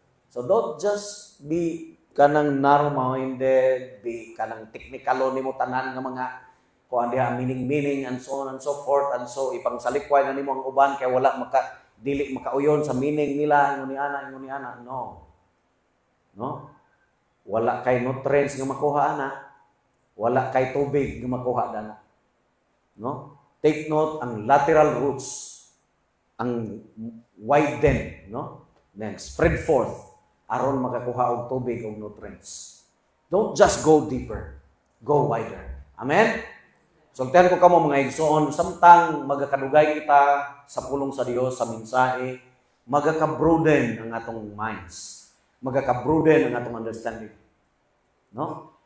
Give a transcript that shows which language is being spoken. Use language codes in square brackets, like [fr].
[en] So don't just be [ceb] kanang narrow-minded, be kanang technical nimo tanan nga mga kuan diha [en] meaning and so on and so forth [ceb] and so ipangsalikway na nimo ang uban kay wala dili makauyon sa meaning nila ingon ni ana. No? Wala kay nutrients nga makuha ana. Wala kay tubig nga makuha dana. No? Take note ang lateral roots ang widen, no? [en] Then spread forth [ceb] aron makakuha og tubig og nutrients. [en] Don't just go deeper, go wider. [ceb] Amen. Sultihan ko kamo mga igsoon, samtang magakadugay kita sa pulong sa Dios sa mensahe, magaka-broaden ang atong minds. Magaka-broaden ang atong understanding. No?